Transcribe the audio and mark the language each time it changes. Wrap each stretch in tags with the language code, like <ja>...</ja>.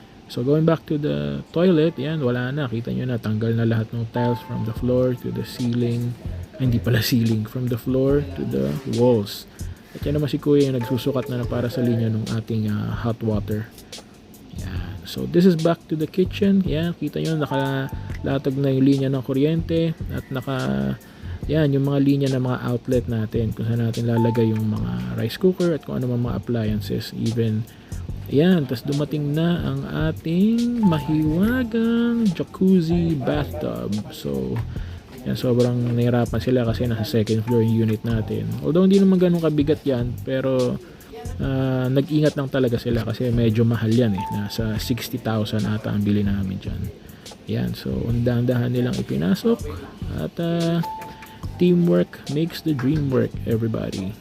<tl>So going back to the toilet, yan, wala na. Kita nyo na, tanggal na lahat ng tiles</tl> <en>from the floor to the ceiling.</en> <tl>Ay, hindi pala ceiling.</tl> <en>From the floor to the walls.</en> <tl>At yan naman si Kuya yung nagsusukat na para sa linya ng ating hot water. Yan.</tl> <en>So this is back to the kitchen.</en> <tl>Yan, kita nyo, nakalatag na yung linya ng kuryente. At yan, yung mga linya ng mga outlet natin. Kung saan natin lalagay yung mga rice cooker at kung ano mga appliances. Even yan, tas dumating na ang ating mahiwagang jacuzzi bathtub. So, yan, sobrang nahirapan sila kasi nasa second floor yung unit natin. Although hindi naman ganun kabigat yan, pero nag-ingat lang talaga sila kasi medyo mahal yan eh. Nasa 60,000 ata ang bili namin dyan. Yan, so undahan-dahan nilang ipinasok at</tl> <en>teamwork makes the dream work, everybody.</en>